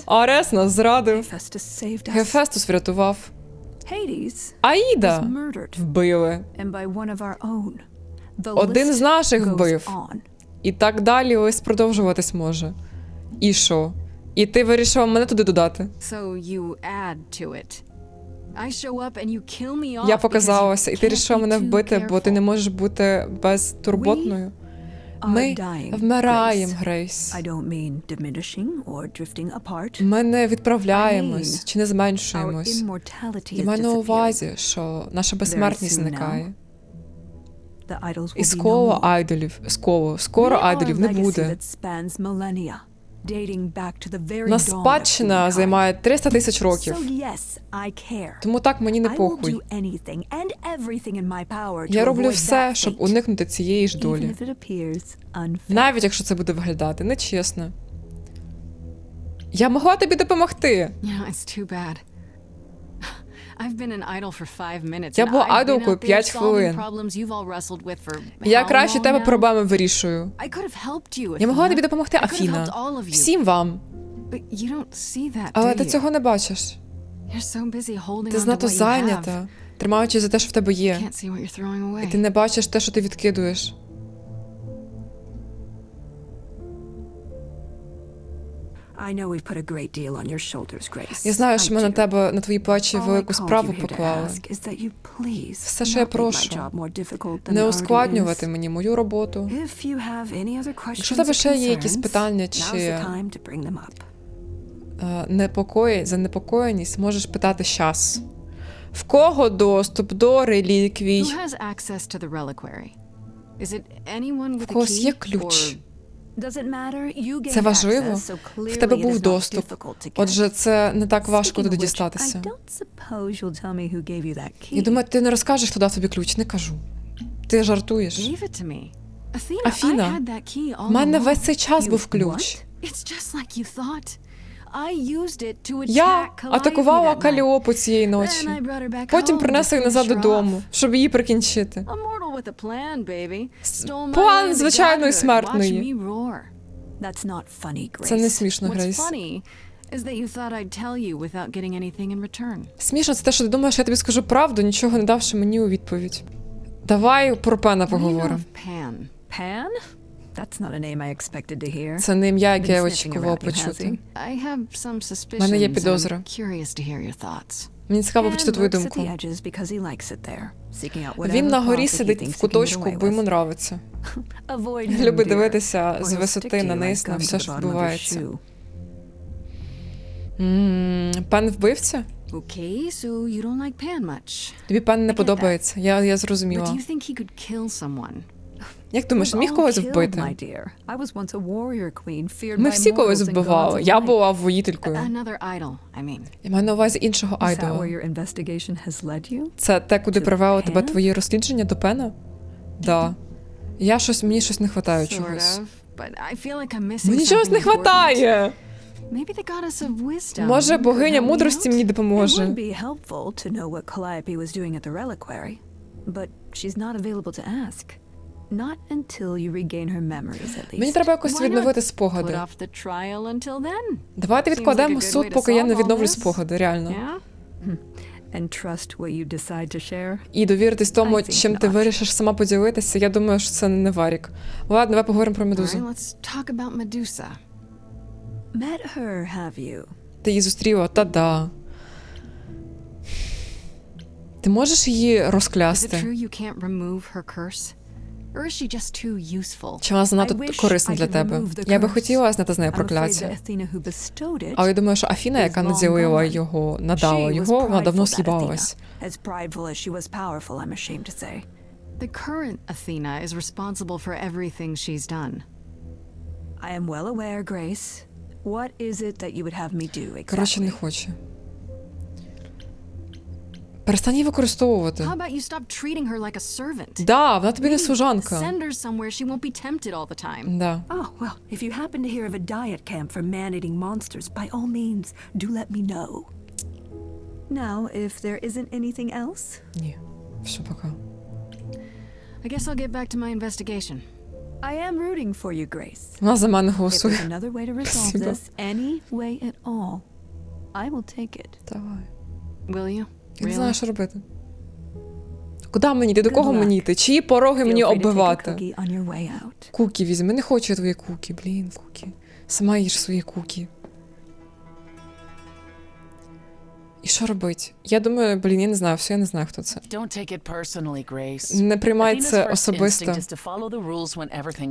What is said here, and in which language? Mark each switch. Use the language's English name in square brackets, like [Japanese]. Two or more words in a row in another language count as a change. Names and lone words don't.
[Ukrainian] Арес нас зрадив. [English] Hephaestus saved us. [Ukrainian] Гефестус врятував. [English] Hades [Ukrainian] Аїда [English] was murdered, [Ukrainian] вбили. [English] and by one of our own. The [Ukrainian] Один з [English] list [Ukrainian] наших [English] goes [Ukrainian] вбив. [English] on. [Ukrainian] І так далі ось продовжуватись може. І що? І ти вирішила мене туди додати? [English] So you add to it. I show up and you kill me off [Ukrainian] Я [English] because [Ukrainian] показалася, [English] you [Ukrainian] і ти [English] can't [Ukrainian] вирішила [English] be [Ukrainian] мене [English] too [Ukrainian] вбити, бо ти не [English] careful. [Ukrainian] можеш бути безтурботною. Ми [English] Are dying, [Ukrainian] вмираємо, [English] Grace. [Ukrainian] Грейс. [English] I don't mean diminishing or drifting apart. [Ukrainian] Ми не відправляємось [English] I mean, [Ukrainian] чи не [English] Our [Ukrainian] зменшуємось. [English] immortality [Ukrainian] Я [English] is [Ukrainian] маю на [English] disappearing. [Ukrainian] увазі, що наша безсмертність [English] soon now. [Ukrainian] зникає. [English] The idols [Ukrainian] І [English] will be no [Ukrainian] скоро [English] more. [Ukrainian] айдолів, скоро [English] We are [Ukrainian] айдолів не [English] a legacy [Ukrainian] буде. [English] that spans millennia, dating back to the very [Ukrainian] Нас [English] dawn of [Ukrainian] спадщина [English] humankind. [Ukrainian] займає 300 тисяч років. [English] So yes, I care. [Ukrainian] Тому так мені не [English] I will [Ukrainian] похуй. [English] do anything and everything in my power to [Ukrainian] Я роблю [English] avoid [Ukrainian] все, [English] that [Ukrainian] щоб [English] fate, [Ukrainian] уникнути цієї ж [English] even [Ukrainian] долі. [English] if it appears unfair. [Ukrainian] Навіть якщо це буде виглядати нечесно. Я могла тобі допомогти. [English] Yeah, it's too bad. I've been an idol for 5 minutes. [Ukrainian] Я [English] and [Ukrainian] була [English] I've been [Ukrainian] айдолкою [English] out there [Ukrainian] 5 [English] solving [Ukrainian] хвилин. [English] problems you've all wrestled with for [Ukrainian] Я [English] how [Ukrainian] краще [English] long [Ukrainian] тебе [English] now? [Ukrainian] проблеми вирішую. [English] I could have helped you, [Ukrainian] Я могла [English] Athena. [Ukrainian] тобі допомогти, [English] I could have [Ukrainian] Афіна. [English] helped all of you. [Ukrainian] Всім вам. [English] But you don't see that, [Ukrainian] Але [English] do [Ukrainian] ти [English] you? [Ukrainian] цього не бачиш. [English] You're so busy holding [Ukrainian] Ти [English] on to [Ukrainian] занадто [English] what you have. [Ukrainian] зайнята, тримаючись за те, що в тебе є. [English] Can't see what you're throwing away. [Ukrainian] І ти не бачиш те, що ти відкидуєш. [English] I know we've put a great deal on your shoulders, Grace. [Ukrainian] Я знаю, що ми [English] I [Ukrainian] на [English] do. [Ukrainian] тебе, на твої плечі [English] All I [Ukrainian] велику [English] called [Ukrainian] справу [English] you here to [Ukrainian] поклали. [English] ask is that you please [Ukrainian] Все, що я [English] not make my [Ukrainian] прошу, [English] job more difficult than [Ukrainian] не [English] it already [Ukrainian] ускладнювати [English] is. [Ukrainian] мені мою роботу. [English] If you have any other [Ukrainian] Якщо в [English] questions [Ukrainian] тебе [English] or [Ukrainian] ще є якісь [English] concerns, [Ukrainian] питання [English] now's [Ukrainian] чи [English] the time to bring them up. [Ukrainian] занепокоєність, можеш питати щас. В кого доступ до реліквій? [English] Who has access to the reliquary? Is it anyone with [Ukrainian] В [English] a [Ukrainian] когось є [English] key? [Ukrainian] ключ. [English] Or Doesn't matter, you gained [Ukrainian] Це важливо. [English] access, so [Ukrainian] В [English] clearly [Ukrainian] тебе [English] it [Ukrainian] був [English] is not [Ukrainian] доступ. [English] difficult to get. [Ukrainian] Отже, це не так важко [English] Speaking [Ukrainian] туди [English] of which, [Ukrainian] дістатися. [English] I don't suppose you'll tell me who gave you that key. [Ukrainian] Я думаю, ти не розкажеш, хто дав тобі ключ. Не кажу. Ти жартуєш. [English] gave it to me. Athena, [Ukrainian] Афіна, [English] I had that key all [Ukrainian] в мене [English] along. [Ukrainian] весь цей час [English] You [Ukrainian] був ключ. [English] what? It's just like you thought. I used it to [Ukrainian] Я [English] attack Calliope [Ukrainian] атакувала [English] that night. [Ukrainian] Каліопу цієї [English] Then [Ukrainian] ночі. [English] I brought her back [Ukrainian] Потім [English] home [Ukrainian] принесла [English] to [Ukrainian] її назад [English] finish her [Ukrainian] додому, [English] off. [Ukrainian] щоб її прикінчити. [English] A mortal with a plan, baby. Stole my [Ukrainian] План [English] land to [Ukrainian] звичайної [English] godhood. Watch [Ukrainian] смертної. [English] me roar. That's not funny, Grace. [Ukrainian] Це не смішно, [English] What's [Ukrainian] Грейс. [English] funny is that you thought I'd tell you without getting anything in return. [Ukrainian] Смішно це те, що ти думаєш, я тобі скажу правду, нічого не давши мені у відповідь. Давай про Пена [English] What do you know [Ukrainian] поговоримо. [English] of Pan? Pan? That's not a name I expected to hear. [Ukrainian] Це не ім'я, яке я [English] Been sniffing [Ukrainian] очікувала [English] around you, has [Ukrainian] почути. [English] he? I have some suspicions. [Ukrainian] мене є [English] and [Ukrainian] підозра. [English] I'm curious to hear your thoughts. [Ukrainian] Мені цікаво [English] Pan [Ukrainian] почути твою [English] lurks at [Ukrainian] думку. [English] the edges because he likes it there, seeking out whatever [Ukrainian] Він на горі [English] profit he [Ukrainian] сидить [English] thinks [Ukrainian] в [English] he can get [Ukrainian] куточку, [English] away [Ukrainian] бо йому [English] with. [Ukrainian] нравиться. [English] Avoid him, [Ukrainian] Любить [English] dear, [Ukrainian] дивитися [English] or [Ukrainian] з [English] he'll [Ukrainian] висоти [English] stick to [Ukrainian] на [English] you [Ukrainian] низ [English] like [Ukrainian] на [English] gum to [Ukrainian] все, [English] the [Ukrainian] що [English] bottom of your [Ukrainian] відбувається. [English] shoe. [Ukrainian] Пен вбивця? [English] Okay, so you don't like Pan much. [Ukrainian] Тобі Пен не [English] get [Ukrainian] подобається, я [English] But [Ukrainian] зрозуміла. [English] do you think he could kill someone? [Ukrainian] Як думаєш, [English] We've [Ukrainian] міг [English] all [Ukrainian] когось [English] killed, [Ukrainian] вбити? [English] my dear. I was once a warrior queen, feared [Ukrainian] Ми [English] by [Ukrainian] всі когось [English] mortals and [Ukrainian] вбивали. [English] gods [Ukrainian] Я [English] alike. [Ukrainian] була воїтелькою. [English] Another idol, I mean. [Ukrainian] Я маю на увазі іншого [English] Is that where [Ukrainian] айдола. [English] your investigation has led you? [Ukrainian] Це те, куди [English] To [Ukrainian] привело тебе Пен? твоє розслідження до Пена? Да. Мені щось не вистачає [English] Sort [Ukrainian] чогось. [English] of, but I feel like I'm missing [Ukrainian] Мені чогось не [English] something important. [Ukrainian] вистачає! [English] Maybe the goddess of wisdom. [Ukrainian] Може, [English] could [Ukrainian] богиня [English] help me [Ukrainian] мудрості [English] out? [Ukrainian] мені [English] It would [Ukrainian] допоможе. [English] be helpful to know what Calliope was doing at the reliquary, but she's not available to ask. Not until you regain her memories, at least. [Ukrainian] Мені треба якось [English] Why not [Ukrainian] відновити [English] Put [Ukrainian] спогади. [English] off the trial until then. [Ukrainian] Давайте [English] Seems like [Ukrainian] відкладемо [English] a good [Ukrainian] суд, [English] way to [Ukrainian] поки я не [English] solve all [Ukrainian] відновлю [English] this. [Ukrainian] спогади, реально. [English] Yeah? And trust what you decide to share. [Ukrainian] І довіритись тому, [English] I think [Ukrainian] чим ти [English] not. [Ukrainian] вирішиш сама поділитися, я думаю, що це не варік. Ладно, давай поговоримо про [English] All [Ukrainian] Медузу. [English] right, let's talk about Medusa. Met her, have you? [Ukrainian] Ти її зустріла? Та-да. Ти можеш її [English] Is it [Ukrainian] розклясти? [English] true you can't remove her curse? Or is she just too useful? [Ukrainian] Чи вона занадто [English] I wish [Ukrainian] корисна [English] I [Ukrainian] для [English] could [Ukrainian] тебе? [English] remove the [Ukrainian] Я би [English] curse. [Ukrainian] хотіла зняти з неї [English] I'm afraid [Ukrainian] прокляття. [English] that Athena who bestowed it, [Ukrainian] Але я думаю, що Афіна, яка [English] is long [Ukrainian] наділила [English] gone. [Ukrainian] його, надала [English] she was [Ukrainian] його, вона давно [English] prideful, that [Ukrainian] з'їбалась. [English] Athena. As prideful as she was powerful, I'm ashamed to say. The current Athena is responsible for everything she's done. I am well aware, Grace. What is it that you would have me do [Ukrainian] Коротше, не [English] exactly? [Ukrainian] хоче. Перестань її використовувати. [English] How about you stop treating her like a servant? [Ukrainian] Да, вона тобі не [English] Maybe [Ukrainian] служанка. [English] Send her somewhere she won't be tempted all the time. [Ukrainian] Да. [English] Oh, well, if you happen to hear of a diet camp for man-eating monsters, by all means, do let me know. Now, if there isn't anything else, [Ukrainian] Ні. Все, пока. [English] I guess I'll get back to my investigation. I am rooting for you, Grace. [Ukrainian] Вона за мене [English] If there's [Ukrainian] голосує. [English] another way to resolve [Ukrainian] Спасибо. [English] this, any way at all, I will take it. [Ukrainian] Давай. [English] Will you? [Ukrainian] Я не [English] Really? [Ukrainian] знаю, що робити. Куди мені йти? До [English] Good [Ukrainian] кого [English] luck. [Ukrainian] мені йти? Чиї пороги мені [English] Feel free to take a [Ukrainian] оббивати? [English] cookie on your way out. [Ukrainian] Кукі візьми. Не хочу я твої кукі. Блін, кукі. Сама їж свої кукі. І що робить? Я думаю, блін, я не знаю, все, я не знаю, хто це. [English] Don't take it personally, Grace. [Ukrainian] Не приймай [English] Athena's [Ukrainian] це [English] first [Ukrainian] особисто. [English] instinct is to follow the rules when everything's